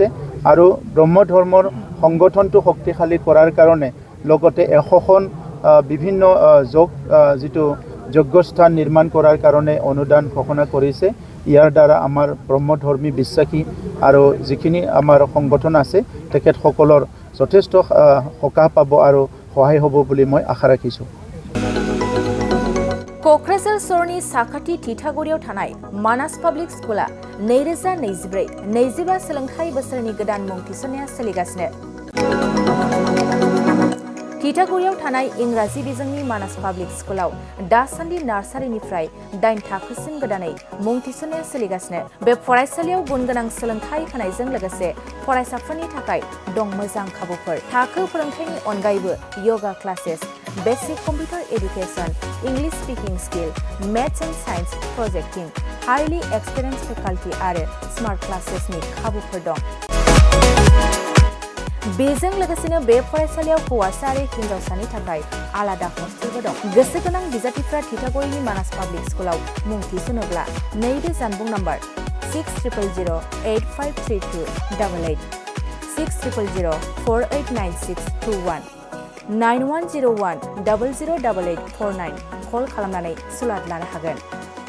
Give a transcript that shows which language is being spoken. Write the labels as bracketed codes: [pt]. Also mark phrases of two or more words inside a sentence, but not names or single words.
[as] আৰু ব্ৰহ্ম ধৰ্মৰ সংগঠনটো শক্তিশালী কৰাৰ কাৰণে লগতে 100খন বিভিন্ন যিটো যজ্ঞস্থান নিৰ্মাণ কৰাৰ কাৰণে অনুদান ঘোষণা কৰিছে। ইয়াৰ দ্বাৰা আমাৰ ব্ৰহ্মধৰ্মী বিশ্বাসী আৰু যিখিনি আমাৰ সংগঠন আছে তেখেতসকলৰ যথেষ্ট সকাহ পাব আৰু সহায় হ'ব বুলি মই আশা राखिছোঁ। [brx] क'क्राझार सरनि साखाथि थिथागुरियाव थानाय मानास पाब्लिक स्कुला 2024-25 सोलोंथाइ बोसोरनि गोदान मुं थिसननाया सोलिगासिनो। थिथागुरियाव थानाय इंराजि बिजोंनि मानास पाब्लिक स्कुलाव दासान्दि नार्सारिनिफ्राय 8 थाखोसिम गोदानै मुं थिसननाया सोलिगासिनो। बे फरायसालियाव गुनगोनां सोलोंथाइ होनायजों लोगोसे फरायसाफोरनि थाखाय दं मोजां खाबुफोर। थाखो फोरोंथायनि अनगायैबो [en] yoga classes, basic computer education, English speaking skill, maths and science projecting, highly experience faculty [brx] आरो [en] smart classesni [brx] खाबुफोर दं। बेजों लोगोसेनो बे फरायसालियाव हौवासा आरो हिन्जावसानि थाखाय आलादा हस्टेलबो दं। गोसो गोनां बिजाथिफ्रा थिथागुरिनि मानास पाब्लिक स्कुलाव मुं थिसनोब्ला नैबे जानबुं नम्बर 6000853288 6000489621 9101 008849 कल खालामनानै सुलाद लानो हागोन।